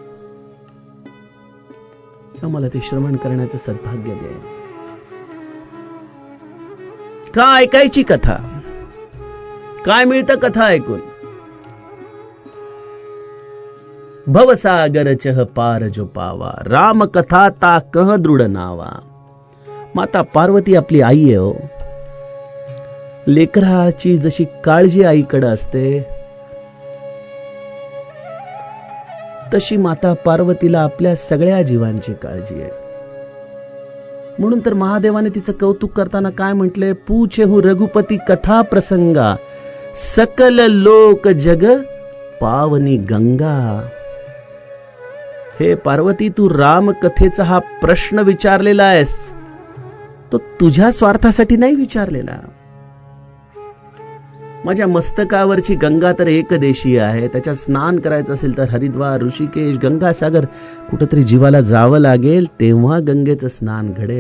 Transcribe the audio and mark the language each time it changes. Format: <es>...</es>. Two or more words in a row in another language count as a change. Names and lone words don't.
<mr>आम्हाला ते श्रवण करण्याचं सद्भाग्य दे. का ऐकायची कथा? काय मिळतं कथा ऐकून?</mr> <awa>भवसागर चह पार जो पावा, राम कथा ता कह दृढ नावा.</awa> <mr>माता पार्वती आपली आई आहे हो. लेकराची जशी काळजी आईकडे असते तशी माता पार्वतीला आपल्या सगळ्या जीवांची काळजी आहे. म्हणून तर महादेवाने तिचं कौतुक करताना काय म्हटले?</mr> <awa>पूछेहु रघुपती कथा प्रसंगा, सकल लोक जग पावनी गंगा.</awa> <mr>हे पार्वती, तू राम कथेचा हा प्रश्न विचारलेला आहेस तो तुझ्या स्वार्थासाठी नाही विचारलेला. माझ्या मस्तकावरची गंगा तर एकदेशीय आहे. त्याच्यात स्नान करायचं असेल तर हरिद्वार, ऋषिकेश, गंगासागर कुठेतरी जीवाला जावं लागेल तेव्हा गंगेचं स्नान घडेल.</mr>